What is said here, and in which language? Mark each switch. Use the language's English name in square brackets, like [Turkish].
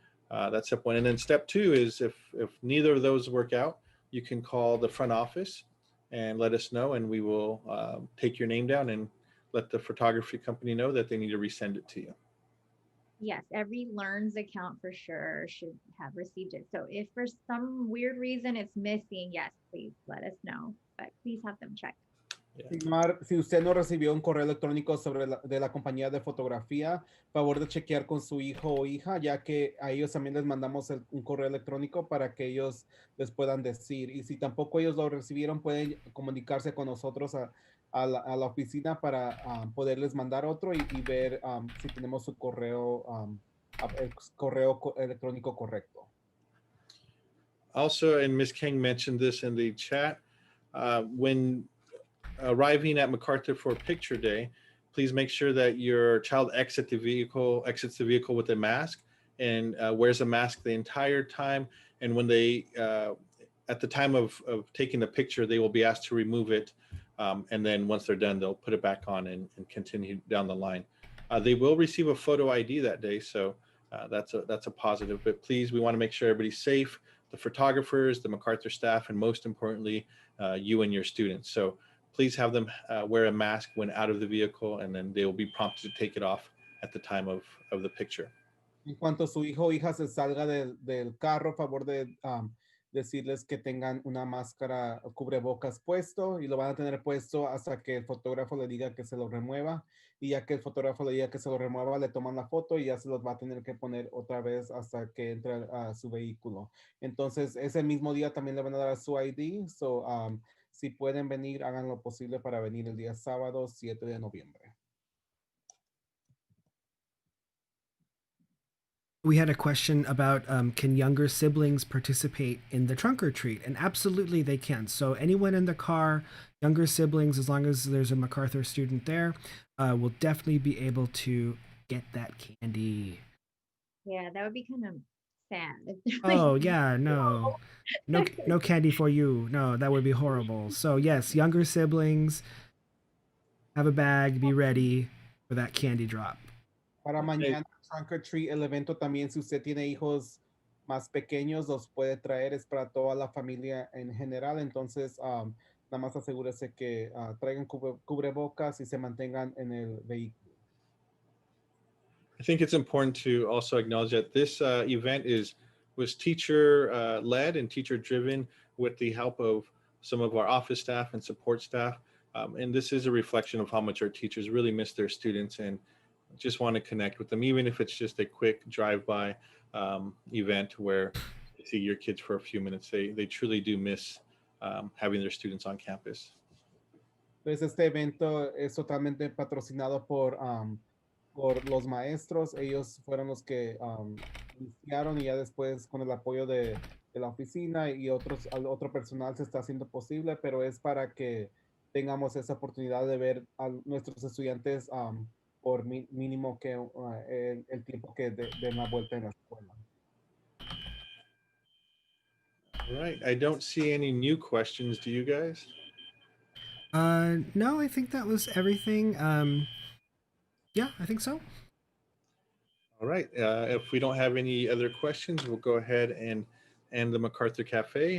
[English] That's step one. And then step two is if neither of those work out, you can call the front office and let us know, and we will take your name down and let the photography company know that they need to resend it to you. Yes, every Learns account for sure should have received it. So if for some weird reason it's missing, yes, please let us know, but please have them check. [Spanish] Si usted no recibió un correo electrónico de la compañía de fotografía, favor de chequear con su hijo o hija, ya que a ellos también les mandamos un correo electrónico para que ellos les puedan decir. Y si tampoco ellos lo recibieron, pueden comunicarse con nosotros a la oficina para poderles mandar otro y ver si tenemos su correo, el correo electrónico correcto. [English] Also, and Ms. King mentioned this in the chat, when arriving at MacArthur for picture day, please make sure that your child exits the vehicle with a mask, and wears a mask the entire time. And when they, at the time of taking the picture, they will be asked to remove it. And then once they're done, they'll put it back on and continue down the line. They will receive a photo ID that day, so that's a positive. But please, we want to make sure everybody's safe, the photographers, the MacArthur staff, and most importantly, you and your students. So please have them wear a mask when out of the vehicle, and then they will be prompted to take it off at the time of the picture. [Spanish] En cuanto su hijo o hija se salga del carro, favor de decirles que tengan una máscara o cubrebocas puesto, y lo van a tener puesto hasta que el fotógrafo le diga que se lo remueva, y ya que el fotógrafo le diga que se lo remueva, le toman la foto y ya se los va a tener que poner otra vez hasta que entre a su vehículo. Entonces, ese mismo día también le van a dar su ID. So, si pueden venir, hagan lo posible para venir el día sábado 7 de noviembre. [English] We had a question about can younger siblings participate in the trunk or treat? And absolutely they can. So anyone in the car, younger siblings, as long as there's a MacArthur student there, will definitely be able to get that candy. Yeah, that would be kind of sad. Oh yeah, no candy for you. No, that would be horrible. So yes, younger siblings, have a bag, be ready for that candy drop. [Spanish] Para mañana, Trunk or Treat, el evento también, si usted tiene hijos más pequeños, los puede traer, es para toda la familia en general. Entonces, nada más asegúrese que traigan cubrebocas y se mantengan en el vehículo. [English] I think it's important to also acknowledge that this event was teacher led and teacher driven, with the help of some of our office staff and support staff. And this is a reflection of how much our teachers really miss their students and just want to connect with them, even if it's just a quick drive-by event where you see your kids for a few minutes. They truly do miss having their students on campus. [Spanish] Pues este evento es totalmente patrocinado por los maestros. Ellos fueron los que iniciaron, y ya después, con el apoyo de la oficina y otro personal, se está haciendo posible, pero es para que tengamos esa oportunidad de ver a nuestros estudiantes por mínimo que el tiempo que den la vuelta en la escuela. [English] All right. I don't see any new questions. Do you guys? No, I think that was everything. Yeah, I think so. All right. If we don't have any other questions, we'll go ahead and end the MacArthur Cafe.